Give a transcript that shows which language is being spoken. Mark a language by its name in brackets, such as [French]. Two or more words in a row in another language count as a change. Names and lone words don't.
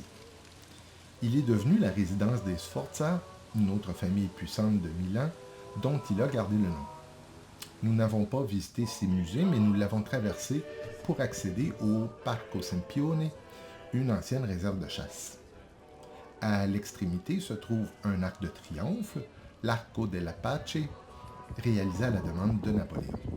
[French] Il est devenu la résidence des Sforza, une autre famille puissante de Milan, dont il a gardé le nom. Nous n'avons pas visité ces musées, mais nous l'avons traversé pour accéder au Parco Sempione, une ancienne réserve de chasse. À l'extrémité se trouve un arc de triomphe, l'Arco della Pace, réalisé à la demande de Napoléon.